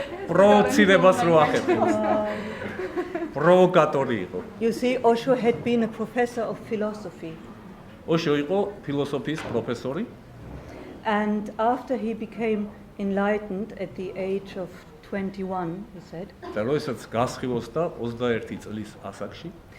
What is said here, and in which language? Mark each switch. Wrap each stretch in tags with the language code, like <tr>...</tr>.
<ka>პროვოცირებას რო ახერხებს. პროვოკატორი იყო.</ka> <en>You see, Osho had been a professor of philosophy.</en> <ka>ოშო იყო ფილოსოფიის პროფესორი.</ka> <en>And after he became enlightened at the age of 21, he said,</en> <ka>და როდესაც გასხივოსდა 21 წლის ასაკში,</ka>